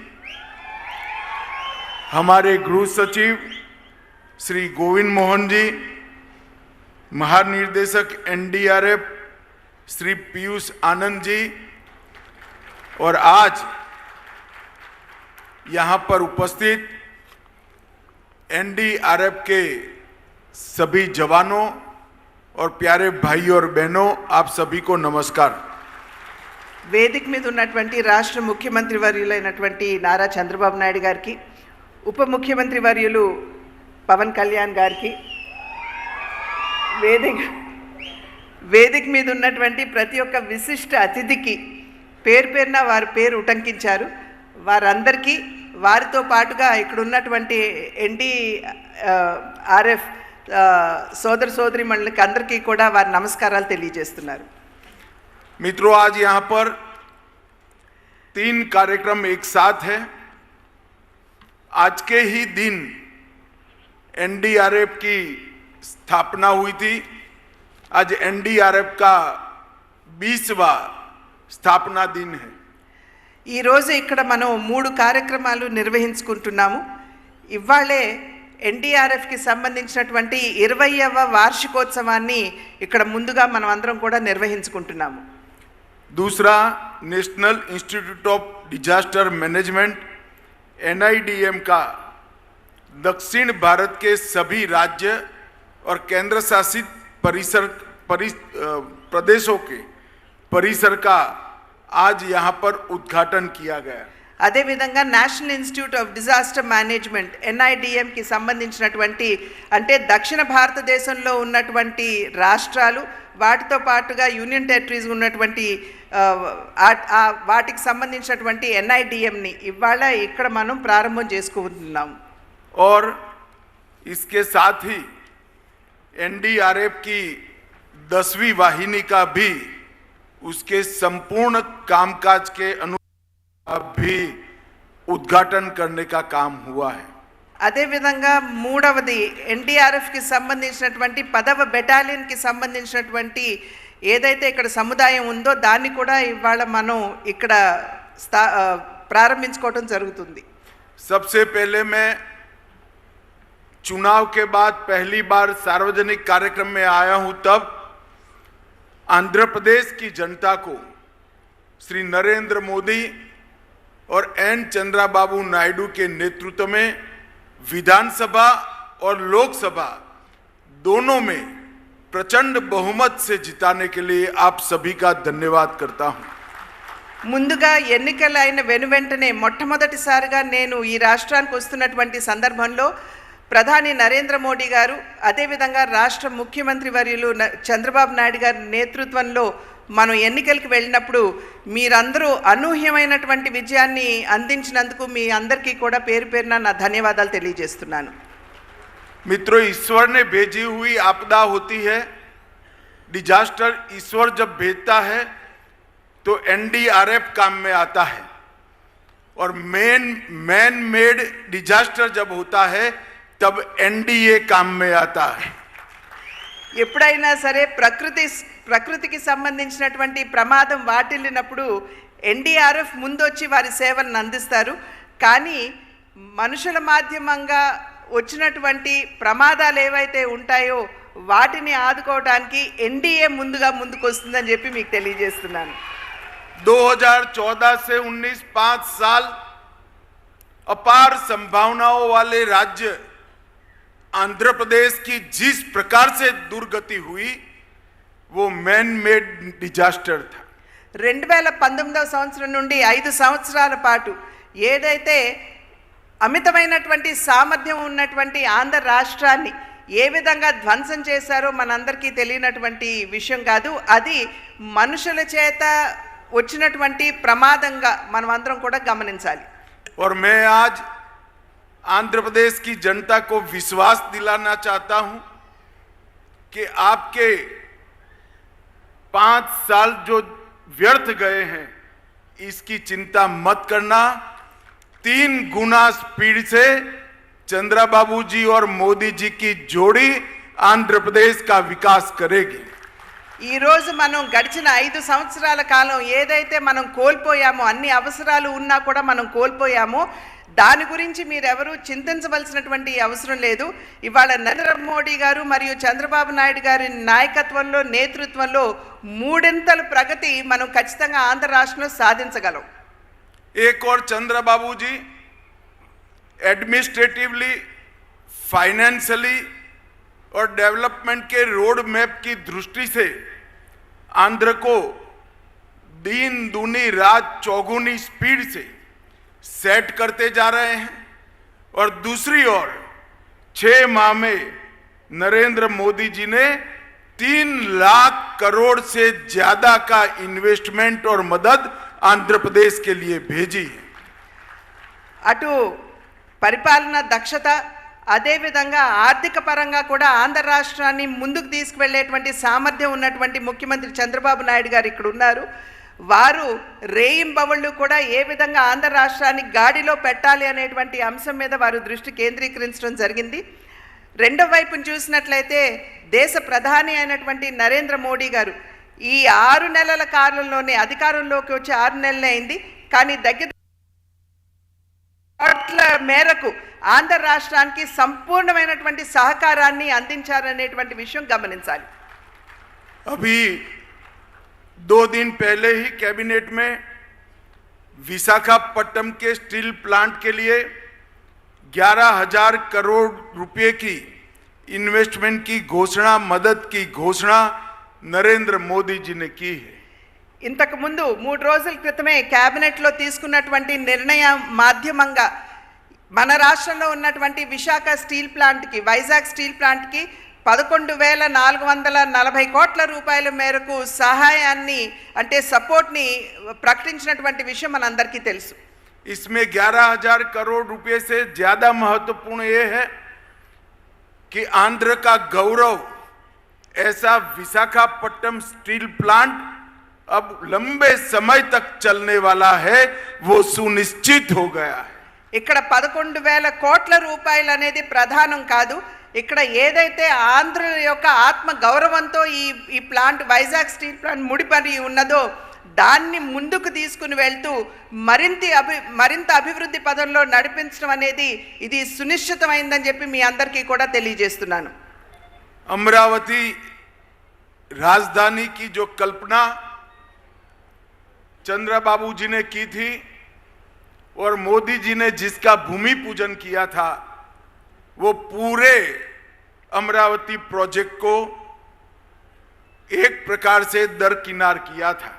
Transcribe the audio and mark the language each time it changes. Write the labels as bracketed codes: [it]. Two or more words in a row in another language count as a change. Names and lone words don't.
[hi] हमारे गृह सचिव श्री गोविंद मोहन जी, महानिर्देशक NDRF श्री पीयूष आनंद जी, और आज यहाँ पर उपस्थित NDRF के सभी जवानों और प्यारे भाई और बहनों, आप सभी को नमस्कार। [te] వేదిక మీద ఉన్నటువంటి రాష్ట్ర ముఖ్యమంత్రి వర్యులైనటువంటి నారా చంద్రబాబు నాయుడు గారికి, ఉప ముఖ్యమంత్రి వర్యులు పవన్ కళ్యాణ్ గారికి, వేదిక మీద ఉన్నటువంటి ప్రతి ఒక్క విశిష్ట అతిథికి పేరు పేరున వారి పేరు ఉటంకించారు, వారందరికీ వారితో పాటుగా ఇక్కడ ఉన్నటువంటి NDRF సోదర సోదరి మండలికి అందరికీ కూడా వారి నమస్కారాలు తెలియజేస్తున్నారు। [hi] मित्रों, आज यहाँ पर 3 कार्यक्रम एक साथ है। आज के ही दिन NDRF की स्थापना हुई थी। आज NDRF का 20वां स्थापना दिन है। [te] ఈ రోజు ఇక్కడ మనం 3 కార్యక్రమాలు నిర్వహించుకుంటున్నాము। ఇవాళే NDRF కి సంబంధించినటువంటి 20వ వార్షికోత్సవాన్ని ఇక్కడ ముందుగా మనం అందరం కూడా నిర్వహించుకుంటున్నాము। [hi] दूसरा, नेशनल इंस्टीट्यूट ऑफ डिजास्टर मैनेजमेंट NIDM का दक्षिण भारत के सभी राज्य और केंद्र शासित प्रदेशों के परिसर का आज यहाँ पर उद्घाटन किया गया। [te] అదేవిధంగా నేషనల్ ఇన్స్టిట్యూట్ ఆఫ్ డిజాస్టర్ మేనేజ్మెంట్ NIDM కి సంబంధించినటువంటి అంటే దక్షిణ భారతదేశంలో ఉన్నటువంటి రాష్ట్రాలు, వాటితో పాటుగా [en] union territories [te] ఉన్నటువంటి వాటికి సంబంధించినటువంటి NIDMని ఇవాళ ఇక్కడ మనం ప్రారంభం చేసుకుంటున్నాం। [hi] और इसके साथ ही NDRF की 10वीं वाहिनी का भी उसके संपूर्ण कामकाज के भी उद्घाटन करने का काम हुआ है। [te] అదేవిధంగా మూడవది NDRF కి సంబంధించినటువంటి 10వ బెటాలియన్ కి సంబంధించినటువంటి ఏదైతే ఇక్కడ సముదాయం ఉందో దాన్ని కూడా ఇవాళ మనం ఇక్కడ ప్రారంభించుకోవడం జరుగుతుంది। [hi] सबसे पहले मैं चुनाव के बाद पहली बार सार्वजनिक कार्यक्रम में आया हूं, तब आंध्र प्रदेश की जनता को श्री नरेंद्र मोदी और एन चंद्राबाबू नायडू के नेतृत्व में विधानसभा और लोकसभा दोनों में प्रचंड बहुमत से जिताने के लिए आप सभी का धन्यवाद करता हूं। [te] ముందుగా ఎన్నికలైన వెనువెంటనే మొట్టమొదటిసారిగా నేను ఈ రాష్ట్రానికి వస్తున్నటువంటి సందర్భంలో ప్రధాని నరేంద్ర మోడీ గారు అదేవిధంగా రాష్ట్ర ముఖ్యమంత్రి వర్యులు చంద్రబాబు నాయుడు గారి నేతృత్వంలో మనం ఎన్నికలకు వెళ్ళినప్పుడు మీరందరూ అనూహ్యమైనటువంటి విజయాన్ని అందించినందుకు మీ అందరికీ కూడా పేరు పేరున నా ధన్యవాదాలు తెలియజేస్తున్నాను। [hi] मित्रों, ईश्वर ने भेजी हुई आपदा होती है, डिजास्टर ईश्वर जब भेजता है तो एनडीआरएफ काम में आता है, और [en] man made disaster [hi] जब होता है तब एनडीए काम में आता है। [te] ఎప్పుడైనా సరే ప్రకృతికి సంబంధించినటువంటి ప్రమాదం వాటిల్లినప్పుడు ఎన్డీఆర్ఎఫ్ ముందొచ్చి వారి సేవలను అందిస్తారు, కానీ మనుషుల మాధ్యమంగా వచ్చినటువంటి ప్రమాదాలు ఏవైతే ఉంటాయో వాటిని ఆదుకోవడానికి ఎన్డీఏ ముందుకు వస్తుందని చెప్పి మీకు తెలియజేస్తున్నాను। [hi] 2014 से 19 5 साल अपार संभावनाओं वाले राज्य आंध्र प्रदेश की जिस प्रकार से दुर्गति हुई वो [en] man made disaster [hi] था। [te] 2019 సంవత్సరం నుండి 5 సంవత్సరాల పాటు ఏదైతే అమితమైనటువంటి సామర్థ్యం ఉన్నటువంటి ఆంధ్ర రాష్ట్రాన్ని ఏ విధంగా ధ్వంసం చేశారో మనందరికీ తెలియనటువంటి విషయం కాదు, అది మనుషుల చేత వచ్చినటువంటి ప్రమాదంగా మనం అందరం కూడా గమనించాలి। [hi] और मैं आज आंध्र प्रदेश की जनता को विश्वास दिलाना चाहता हूं कि आपके 5 साल जो व्यर्थ गए हैं इसकी चिंता मत करना। 3 गुना स्पीड से चंद्रबाबू जी और मोदी जी की जोड़ी आंध्र प्रदेश का विकास करेगी। [te] ఈ రోజు మనం గడిచిన 5 సంవత్సరాల కాలం ఏదైతే మనం కోల్పోయామో, అన్ని అవసరాలు ఉన్నా కూడా మనం కోల్పోయామో, దాని గురించి మీరెవరూ చింతించవలసినటువంటి అవసరం లేదు। ఇవాళ నరేంద్ర మోడీ గారు మరియు చంద్రబాబు నాయుడు గారి నాయకత్వంలో నేతృత్వంలో మూడింతల ప్రగతి మనం ఖచ్చితంగా ఆంధ్ర రాష్ట్రంలో సాధించగలం। [hi] एक और चंद्रबाबू जी [en] administratively, financially [hi] और डेवलपमेंट के [en] road map [hi] की दृष्टि से आंध्र को दिन दूनी रात चौगुनी स्पीड से सेट करते जा रहे हैं, और दूसरी ओर 6 माह में नरेंद्र मोदी जी ने 3 लाख करोड़ से ज्यादा का इन्वेस्टमेंट और मदद आंध्र प्रदेश के लिए भेजी है। [te] అటు పరిపాలన దక్షత అదేవిధంగా ఆర్థిక పరంగా కూడా ఆంధ్ర రాష్ట్రాన్ని ముందుకు తీసుకువెళ్ళేటువంటి సామర్థ్యం ఉన్నటువంటి ముఖ్యమంత్రి చంద్రబాబు నాయుడు గారు ఇక్కడ ఉన్నారు। వారు రేయింబవళ్ళు కూడా ఏ విధంగా ఆంధ్ర రాష్ట్రాన్ని గాడిలో పెట్టాలి అనేటువంటి అంశం మీద వారు దృష్టి కేంద్రీకరించడం జరిగింది। రెండో వైపును చూసినట్లయితే దేశ ప్రధాని అయినటువంటి నరేంద్ర మోడీ గారు ఈ 6 నెలల కాలంలోనే అధికారంలోకి వచ్చి 6 నెలలే అయింది, కానీ దగ్గర మేరకు ఆంధ్ర రాష్ట్రానికి సంపూర్ణమైనటువంటి సహకారాన్ని అందించారనేటువంటి విషయం గమనించాలి। [hi] अभी 2 दिन पहले ही कैबिनेट में विशाखापट्टनम के [en] steel plant [hi] के लिए 11,000 करोड़ रुपए की इन्वेस्टमेंट की घोषणा, मदद की घोषणा नरेंद्र मोदी जी ने की है। [te] ఇంతకు ముందు 3 రోజుల క్రితమే క్యాబినెట్లో తీసుకున్నటువంటి నిర్ణయం మాధ్యమంగా మన రాష్ట్రంలో ఉన్నటువంటి విశాఖ స్టీల్ ప్లాంట్కి, వైజాగ్ స్టీల్ ప్లాంట్కి 11,440 కోట్ల రూపాయల మేరకు సహాయాన్ని అంటే సపోర్ట్ని ప్రకటించినటువంటి విషయం మనందరికీ తెలుసు। [hi] इसमें 11,000 करोड़ रुपए से ज्यादा महत्वपूर्ण ये है कि आंध्र का गौरव ऐसा विशाखापट्टनम स्टील प्लांट अब लंबे समय तक चलने वाला है, वो सुनिश्चित हो गया है। [te] ఇక్కడ 11,000 కోట్ల రూపాయలు అనేది ప్రధానం కాదు, ఇక్కడ ఏదైతే ఆంధ్ర యొక్క ఆత్మ గౌరవంతో ఈ ప్లాంట్ వైజాగ్ స్టీల్ ప్లాంట్ ముడిపడి ఉన్నదో దాన్ని ముందుకు తీసుకుని వెళ్తూ మరింత అభివృద్ధి పదంలో నడిపించడం అనేది ఇది సునిశ్చితమైందని చెప్పి మీ అందరికీ కూడా తెలియజేస్తున్నాను। [hi] अमरावती राजधानी की जो कल्पना चंद्रबाबू जी ने की थी, और मोदी जी ने जिसका भूमि पूजन किया था वो पूरे अमरावती प्रोजेक्ट को एक प्रकार से दरकिनार किया था।